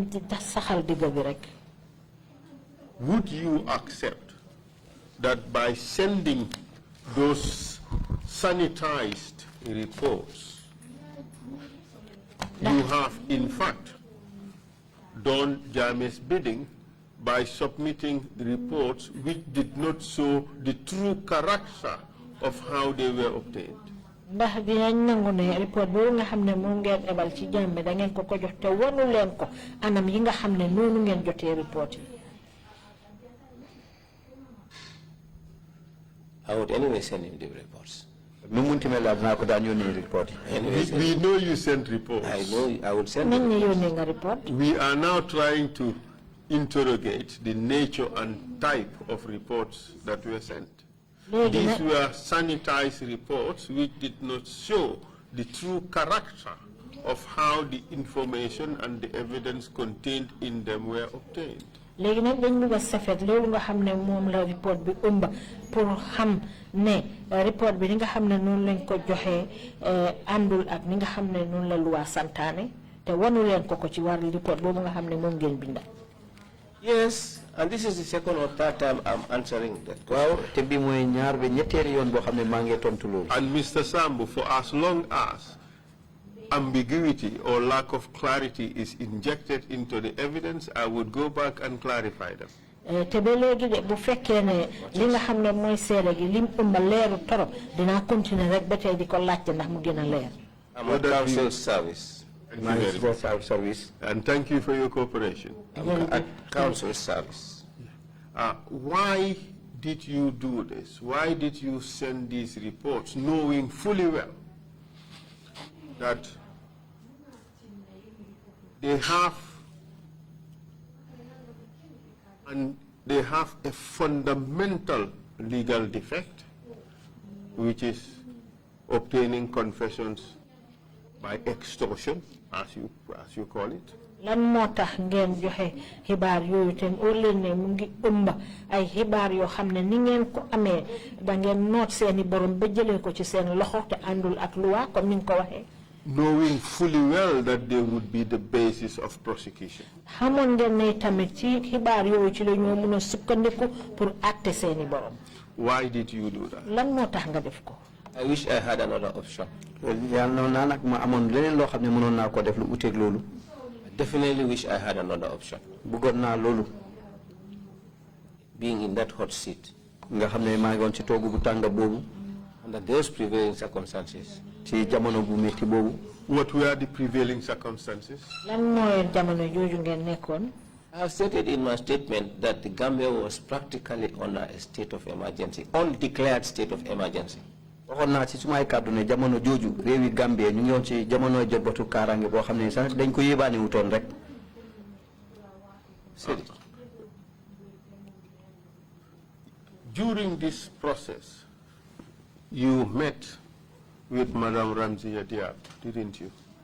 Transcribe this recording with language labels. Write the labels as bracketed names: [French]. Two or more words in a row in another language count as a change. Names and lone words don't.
[English] Would you accept that by sending those sanitized reports, you have in fact done Jammeh's bidding by submitting the reports which did not show the true character of how they were obtained? [Wolof] ndax dinañ nangu ne report boobu nga xam ne moom ngeen ebal ci Jammeh da ngeen ko ko jox te wanu leen ko anam yi nga xam ne noonu ngeen jotee report yi. [English] I would anyway send him the reports. We know you sent reports. I know I would send them. We are now trying to interrogate the nature and type of reports that were sent. These were sanitized reports which did not show the true character of how the information and the evidence contained in them were obtained. [Wolof] léegi nag dañ bëgg a safet loolu nga xam ne moom la report bi ëmba pour xam ne report bi ni nga xam ne noonu lañ ko joxee àndul ak ni nga xam ne noonu la loi santaane te wanu leen ko ci war report boobu nga xam ne moom ngeen binda. [English] Yes, and this is the second or third time I'm answering that question. And Mr. Sambou, for as long as ambiguity or lack of clarity is injected into the evidence, I would go back and clarify them. [Wolof] te ba léegi de bu fekkee ne li nga xam ne mooy seede gi lim ëmba leeru torop dinaa continuer rek ba tey di ko laajte ndax mu gën a leer. [English] I'm a council service. And thank you for your cooperation. At council service. Why did you do this? Why did you send these reports knowing fully well that they have a fundamental legal defect, which is obtaining confessions by extortion, as you call it? [Wolof] lan moo tax ngeen joxe xibaar yooyu te óor leen ne mu ngi ëmba ay xibaar yoo xam ne ni ngeen ko amee da ngeen noot seeni borom ba jëlee ko ci seen loxo te àndul ak [French] loi comme [Wolof] ni nga ko waxee. [English] Knowing fully well that they would be the basis of prosecution. [Wolof] xamoon ngeen ne tamit ci xibaar yooyu ci la ñoo mën a sukkandiku pour àtte seeni borom. [English] Why did you do that? [Wolof] lan moo tax nga def ko. [English] I wish I had another option. Definitely wish I had another option. Being in that hot seat. Under those prevailing circumstances. What were the prevailing circumstances? I have stated in my statement that the Gambia was practically under a state of emergency, undeclared state of emergency. [Wolof] waxoon naa ci sumay kàddu ne jamono jooju réewi Gambie ñu ngi woon ci jamono jot batu kaaraange boo xam ne sax dañ ko yébaane wutoon rek. [English] During this process, you met with Madame Ramziya Diab, didn't you?